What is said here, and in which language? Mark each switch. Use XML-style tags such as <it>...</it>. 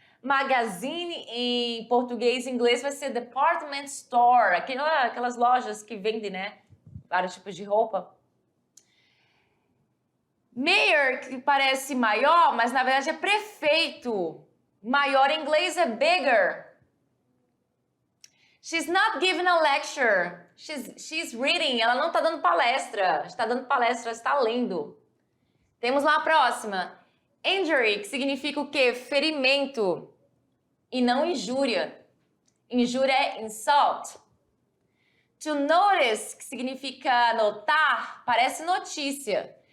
<pt>Magazine em português e inglês vai ser department store, aquelas lojas que vendem, né, vários tipos de roupa. Mayor, que parece maior, mas na verdade é prefeito. Maior em inglês é bigger.</pt> <en>She's not giving a lecture. She's reading.</en> <pt>Ela não está dando palestra. Está dando palestra, está lendo. Temos lá a próxima. Injury, que significa o quê? Ferimento. E não injúria. Injúria é insult. To notice, que significa notar, parece notícia.</pt>